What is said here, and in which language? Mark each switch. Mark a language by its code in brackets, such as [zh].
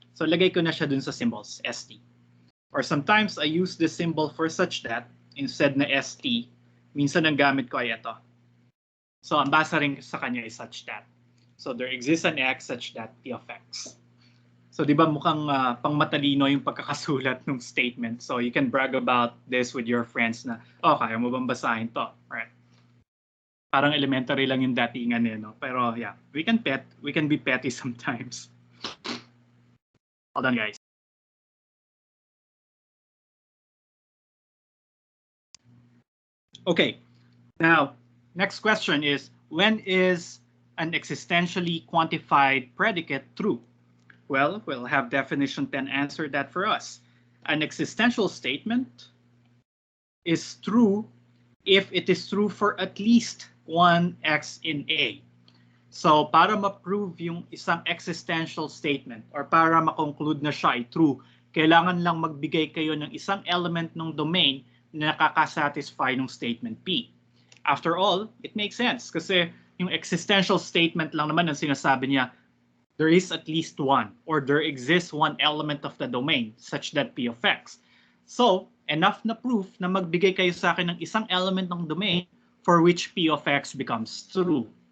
[tl] So lagay ko na siya dun sa symbols, st. [en] Or sometimes I use the symbol for such that instead na st. [tl] Minsan ang gamit ko ay ito. So ang basa rin sa kanya is [en] such that. So there exists an x such that t of x. [tl] So di ba mukhang pang matalino yung pagkakasulat ng statement. [en] So you can brag about this with your friends na, [tl] oh, kaya mo bang basahin to? [en] Right? [tl] Parang elementary lang yung datingan eh, no? [en] Pero yeah, we can be petty sometimes. Hold on, guys. Okay, now, next question is, when is an existentially quantified predicate true? Well, we'll have definition 10 answer that for us. An existential statement is true if it is true for at least one x in A. [tl] So, para ma-prove yung isang existential statement or para ma-conclude na siya ay true, kailangan lang magbigay kayo ng isang element ng domain na nakaka-satisfy ng statement P. [en] After all, it makes sense [tl] kasi yung existential statement lang naman ang sinasabi niya, [en] there is at least one or there exists one element of the domain such that P of x. [tl] So, enough na proof na magbigay kayo sa akin ng isang element ng domain [en] for which P of x becomes true.